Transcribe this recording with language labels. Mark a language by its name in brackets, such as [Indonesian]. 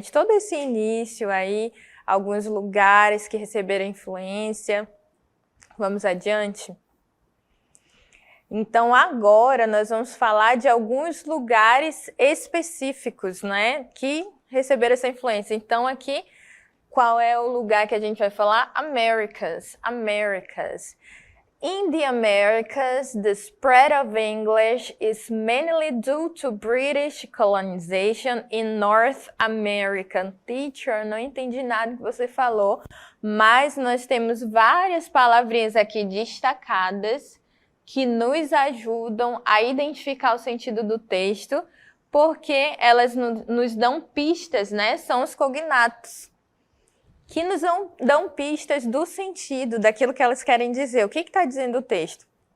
[Portuguese] De todo esse início aí, alguns lugares que receberam influência. Vamos adiante? Então, agora nós vamos falar de alguns lugares específicos, né, que receberam essa influência. Então, aqui, qual é o lugar que a gente vai falar? [English] Americas, Americas. In the Americas, the spread of English is mainly due to British colonization in North America. [Portuguese] Teacher, não entendi nada que você falou, mas nós temos várias palavrinhas aqui destacadas que nos ajudam a identificar o sentido do texto, porque elas nos dão pistas, né? São os cognatos, que nos dão pistas do sentido, daquilo que elas querem dizer. O que está dizendo o texto?